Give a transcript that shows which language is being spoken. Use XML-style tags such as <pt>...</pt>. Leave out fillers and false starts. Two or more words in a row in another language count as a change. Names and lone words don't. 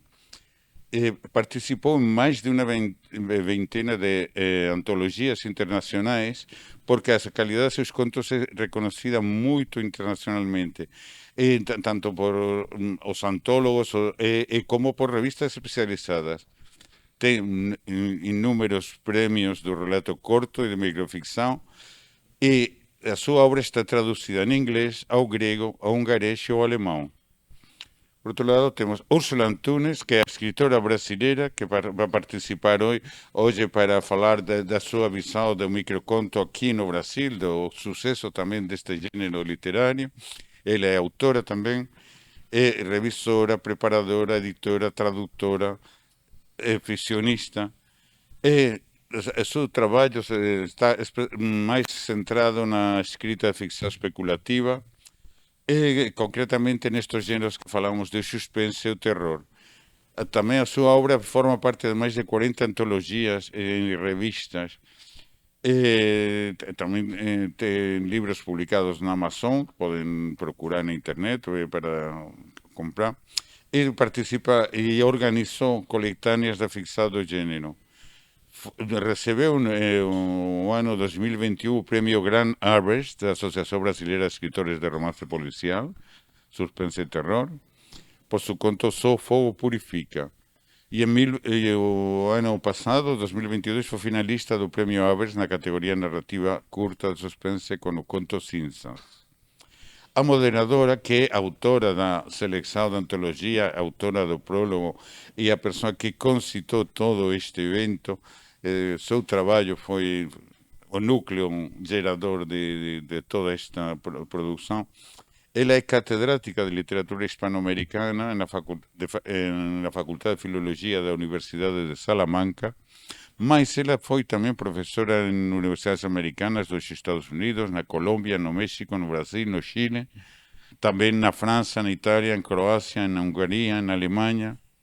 <gl>Participou en máis de unha veintena de antologías internacionais, porque a calidade de seus contos é reconocida moito internacionalmente, tanto por os antólogos como por revistas especializadas. Ten inúmeros premios do relato corto e de microficción, e a súa obra está traducida en inglés, ao grego, ao hungarés e ao alemão.</gl> <pt>Por outro lado, temos Úrsula Antunes, que é a escritora brasileira, que vai participar hoje para falar da sua visão do microconto aqui no Brasil, do sucesso também deste gênero literário. Ela é autora também, é revisora, preparadora, editora, tradutora, é ficcionista. O seu trabalho está mais centrado na escrita de ficção especulativa, concretamente nestes géneros que falamos de suspense e o terror.</pt> <gl>Tamén a súa obra forma parte de máis de 40 antologias e revistas. Tamén ten libros publicados na Amazon, que poden procurar na internet para comprar. E participa e organizou colectáneas da ficción do género.</gl> <pt>Recebeu no ano 2021 o Premio Grand Harvest da Asociación Brasileira de Escritores de Romance Policial, Suspense e Terror, por su conto Só Fogo Purifica. E o ano passado, 2022, foi finalista do Premio Harvest na categoria narrativa curta de suspense con o conto Cinzas.</pt> <gl>A moderadora, que é autora da selección da antologia, autora do prólogo e a persoa que concitou todo este evento, seu traballo foi o núcleo gerador de toda esta produção.</gl> <pt>Ela é catedrática de literatura hispano-americana na Faculdade de Filologia da Universidade de Salamanca, mas ela foi também professora em universidades americanas dos Estados Unidos, na Colômbia, no México, no Brasil, no Chile, também na França, na Itália, em Croácia, na Hungria, na Alemanha.</pt>